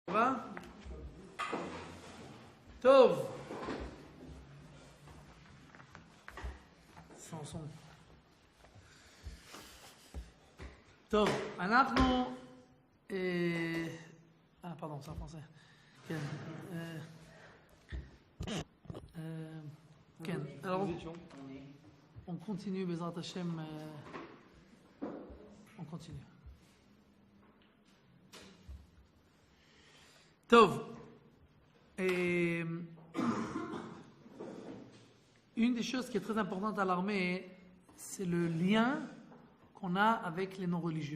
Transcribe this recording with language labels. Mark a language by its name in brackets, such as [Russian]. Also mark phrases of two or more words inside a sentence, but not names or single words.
[French] va? Tov. Sans son. [Hebrew] טוב, אנחנו... [French] pardon, c'est en français. [Hebrew] כן. כן, [French] alors on continue, [Hebrew] בעזרת השם, [French] on continue. טוב, une des choses qui est très importante à l'armée, c'est le lien qu'on a avec les non-religieux.